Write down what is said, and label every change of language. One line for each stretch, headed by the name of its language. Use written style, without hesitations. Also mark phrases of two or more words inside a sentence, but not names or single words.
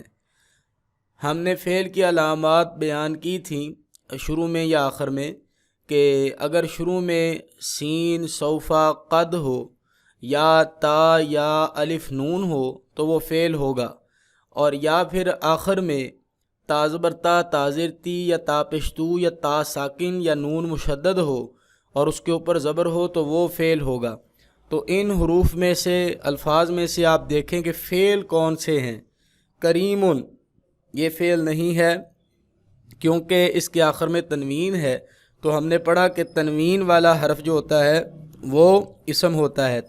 Urdu: ہم نے فعل کی علامات بیان کی تھیں شروع میں یا آخر میں، کہ اگر شروع میں سین، صوفہ، قد ہو، یا تا یا الف نون ہو تو وہ فعل ہوگا، اور یا پھر آخر میں تا زبر تا، تا زیر تی، یا تا پشتو، یا تا ساکن یا نون مشدد ہو اور اس کے اوپر زبر ہو تو وہ فعل ہوگا۔ تو ان حروف میں سے الفاظ میں سے آپ دیکھیں کہ فعل کون سے ہیں۔ کریمن یہ فعل نہیں ہے کیونکہ اس کے آخر میں تنوین ہے، تو ہم نے پڑھا کہ تنوین والا حرف جو ہوتا ہے وہ اسم ہوتا ہے۔